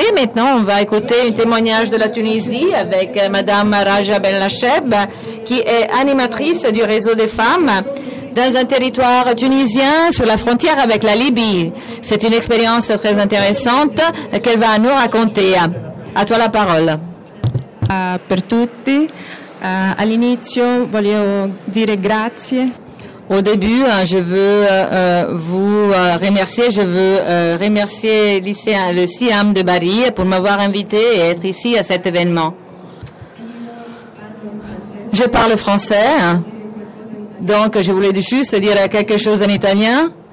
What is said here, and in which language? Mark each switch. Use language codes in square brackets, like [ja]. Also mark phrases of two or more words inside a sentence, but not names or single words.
[fr] Maintenant, on va écouter un témoignage de la Tunisie avec Madame Raja Ben Lacheb, qui est animatrice du réseau des femmes dans un territoire tunisien sur la frontière avec la Libye. C'est une expérience très intéressante qu'elle va nous raconter. À toi la parole. [it] Per tutti, all'inizio voglio dire grazie. [fr] Au début, je veux vous remercier. Je veux remercier le SIAM de Bari pour m'avoir invité et être ici à cet événement. Je parle français. Donc, je voulais juste dire quelque chose en italien.